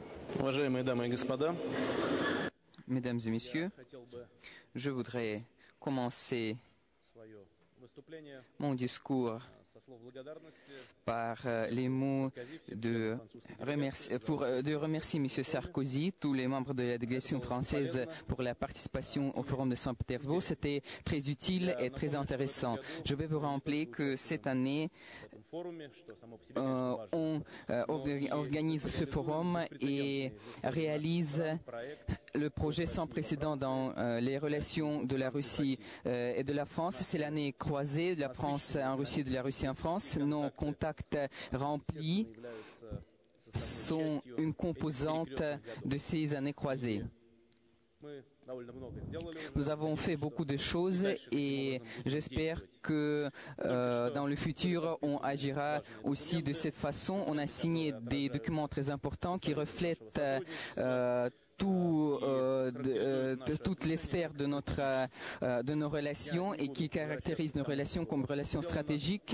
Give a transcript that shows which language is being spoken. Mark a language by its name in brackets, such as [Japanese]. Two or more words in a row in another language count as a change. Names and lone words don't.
[Russian] Уважаемые дамы и господа, [French] Mesdames et messieurs, je voudrais commencer [Russian] свое выступление [French] mon discours [Russian] со слов благодарности [French] par les mots de remercier M. Sarkozy, tous les membres de la délégation française pour la participation au Forum de Saint-Pétersbourg. C'était très utile et très intéressant. Je vais vous rappeler que cette année, [Russian] в этом форуме, что само по себе, конечно, важно. [French] on organise ce forum et réalise le projet sans précédent dans les relations de la Russie et de la France. C'est l'année croisée de la France en Russie et de la Russie en France. Nos contacts remplis sont une composante de ces années croisées. [Russian] Мы довольно много сделали уже. [French] Nous avons fait beaucoup de choses et j'espère que dans le futur, on agira aussi de cette façon. On a signé des documents très importants qui reflètent toutes les sphères de nos relations et qui caractérisent nos relations comme relations stratégiques.